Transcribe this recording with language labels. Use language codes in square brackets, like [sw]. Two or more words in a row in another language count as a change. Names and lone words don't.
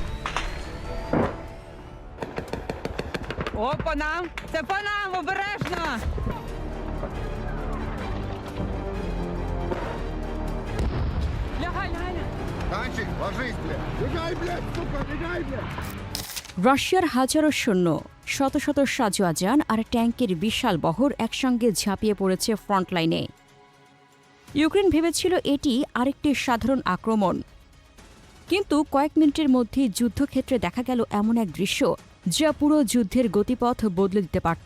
[uk] О, по нам! Це по нам! Обережно! Лягай, лягай! [ru] Танчик, ложись, блядь. Бегай, блядь, сука, бегай, блядь. [bn] রাশিয়ার হাজারো সৈন্য, শত শত সাজোয়া যান আর ট্যাঙ্কের বিশাল বহর একসঙ্গে ঝাঁপিয়ে পড়েছে ফ্রন্টলাইনে। ইউক্রেন ভেবেছিল এটি আরেকটি সাধারণ আক্রমণ, কিন্তু কয়েক মিনিটের মধ্যেই যুদ্ধক্ষেত্রে দেখা গেল এমন এক দৃশ্য যা পুরো যুদ্ধের গতিপথ বদলে দিতে পারত।